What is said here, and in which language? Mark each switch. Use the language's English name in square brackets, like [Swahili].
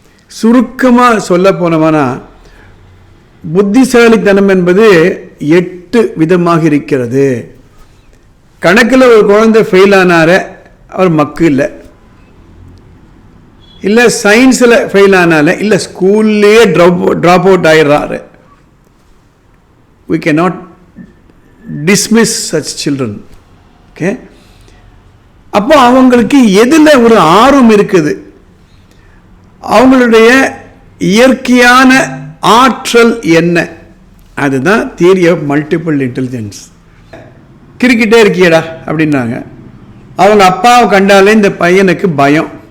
[Tamil] சுருக்கமாக சொல்ல போனோம்னா, புத்திசாலித்தனம் என்பது 8 விதமாக இருக்கிறது. கணக்கில் ஒரு குழந்தை ஃபெயில் ஆனார அவர் மக்கு இல்லை, இல்லை சயின்ஸில் ஃபெயில் ஆனால, இல்லை ஸ்கூல்லேயே ட்ராப் அவுட் ஆயிடுறாரு. [English] We cannot dismiss such children. Okay? [Tamil] அப்போ அவங்களுக்கு எதில் ஒரு ஆர்வம் இருக்குது, அவங்களுடைய இயற்கையான ஆற்றல் என்ன, அதுதான் தியரி ஆஃப் மல்டிபிள் இன்டெலிஜென்ஸ். கிரிக்கெட்டே இருக்கியடா அப்படின்னாங்க. அவங்க அப்பாவை கண்டாலே இந்த பையனுக்கு பயம்.